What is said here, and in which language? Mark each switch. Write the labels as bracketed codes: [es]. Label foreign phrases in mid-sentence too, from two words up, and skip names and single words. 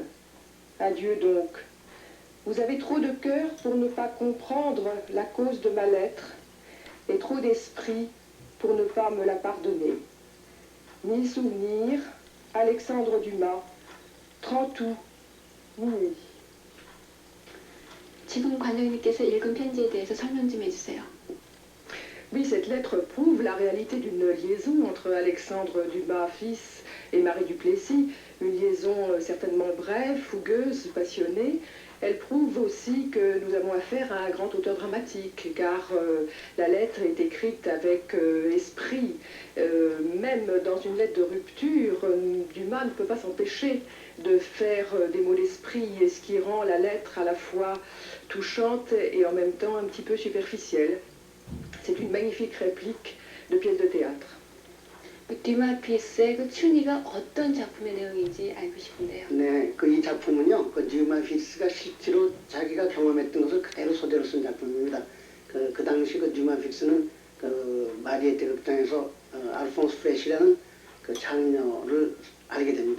[fr] Adieu donc. Vous avez trop de cœur pour ne pas comprendre la cause de ma lettre, et trop d'esprit pour ne pas me la pardonner. Ni souvenir, Alexandre Dumas, 30 août, minuit. [ko] 지금 관장님께서 읽은 편지에 대해서 설명 좀 해주세요. [fr] Oui, cette lettre prouve la réalité d'une liaison entre Alexandre Dumas, fils, et Marie Duplessis, une liaison certainement brève, fougueuse, passionnée. Elle prouve aussi que nous avons affaire à un grand auteur dramatique, car la lettre est écrite avec esprit. Même dans une lettre de rupture, Dumas ne peut pas s'empêcher de faire des mots d'esprit, et ce qui rend la lettre à la fois touchante et en même temps un petit peu superficielle. C'est une magnifique réplique de pièce de théâtre. [ko] 듀마 피스의 그 춘희가 어떤 작품의 내용인지 알고 싶은데요. 네, 이 작품은요, 듀마 피스가 실제로 자기가 경험했던 것을 그대로 소재로 쓴 작품입니다. 그 당시 듀마 피스는 마리에테 극장에서 알폰스 프레시라는 장녀를 알게 됩니다.